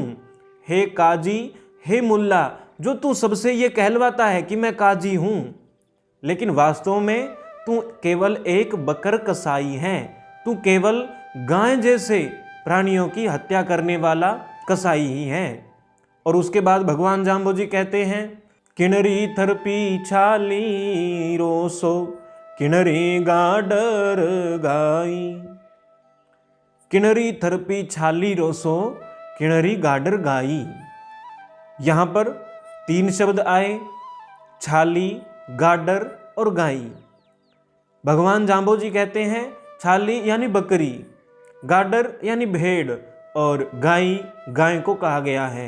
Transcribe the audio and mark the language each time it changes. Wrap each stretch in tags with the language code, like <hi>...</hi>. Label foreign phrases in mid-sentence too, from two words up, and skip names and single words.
<hi>हे काजी हे मुल्ला, जो तू सबसे ये कहलवाता है कि मैं काजी हूं, लेकिन वास्तव में तू केवल एक बकर कसाई है, तू केवल गाय जैसे प्राणियों की हत्या करने वाला कसाई ही है। और उसके बाद भगवान जाम्भोजी कहते हैं,</hi> <mwr>किनरी थरपी छाली रोसो, किनरी गाडर गाई। किनरी थरपी छाली रोसो, किनरी गाडर गाई।</mwr> <hi>यहां पर 3 शब्द आए, छाली, गाडर और गाई। भगवान जाम्भोजी कहते हैं, छाली यानी बकरी, गाडर यानी भेड़ और गाई गाय को कहा गया है।</hi>